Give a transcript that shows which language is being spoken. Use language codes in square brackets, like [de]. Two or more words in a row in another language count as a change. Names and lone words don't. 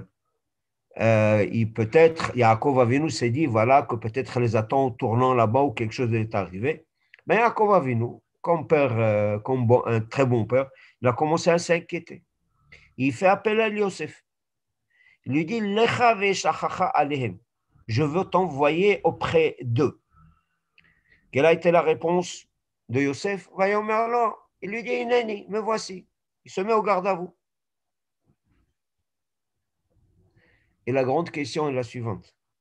[fr] Peut-être, Yaakov Avinu s'est dit, voilà, que peut-être les attend au tournant là-bas ou quelque chose est arrivé. Mais Yaakov Avinu, comme père, un très bon père, il a commencé à s'inquiéter. Il fait appel à Yosef. Il lui dit, [he] לכה ואשלחך אליהם. [fr] Je veux t'envoyer auprès d'eux. Quelle a été la réponse de Yosef? Il lui dit, Ineni, me voici. Il se met au garde à vous. Et la grande question est la suivante.